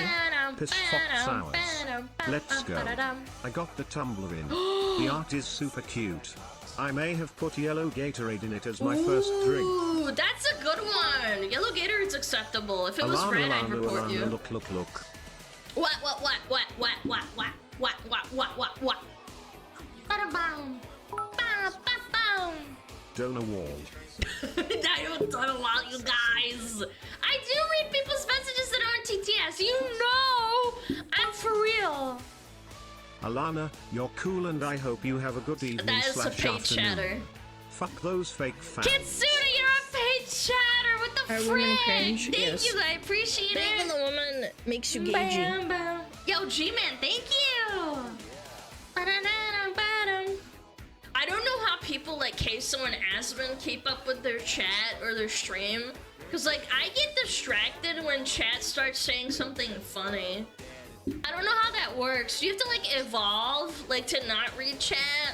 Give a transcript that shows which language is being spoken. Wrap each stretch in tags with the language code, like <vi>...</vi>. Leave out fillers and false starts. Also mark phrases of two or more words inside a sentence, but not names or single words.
<en>Piss Fox Sours. Let's go. I got the tumbler in. The art is super cute. I may have put yellow Gatorade in it as my first drink. Ooh, that's a good one. Yellow Gatorade's acceptable. If it was red, I'd report you. Look. What? Ba-da-boom. Ba-ba-boom. Donor wall. I don't allow you guys. I do read people's messages that aren't TTS. You know, I'm for real. Alana, you're cool and I hope you have a good evening. That is a paid afternoon. chatter. Fuck those fake fans. Kitsuna, you're a paid chatter. What the frick? Cringe? Thank Yes. you, I appreciate Being it. the woman makes you gagey. Bam, bam. Yo, G-Man, thank you. Ba-da-da-da-ba-dum. I don't know how people like Queso and Aspen keep up with their chat or their stream. Cause like I get distracted when chat starts saying something funny. I don't know how that works. Do you have to like evolve like to not read chat?</en>